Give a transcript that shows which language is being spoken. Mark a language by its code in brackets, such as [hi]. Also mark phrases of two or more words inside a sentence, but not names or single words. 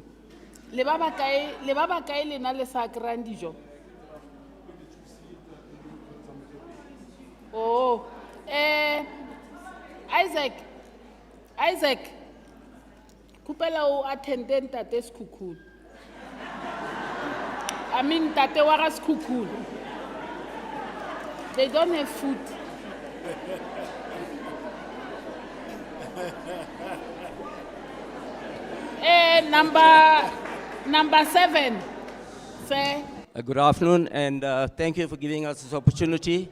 [nso] Le ba ba kae lena le sa kry-ang dijo? Oh, Isaac, kupela o attende ntate sekhukhune. [en] I mean, [nso] tate wa ga sekhukhune. [en] They don't have food. Number 7, sir. Good afternoon, and thank you for giving us this opportunity.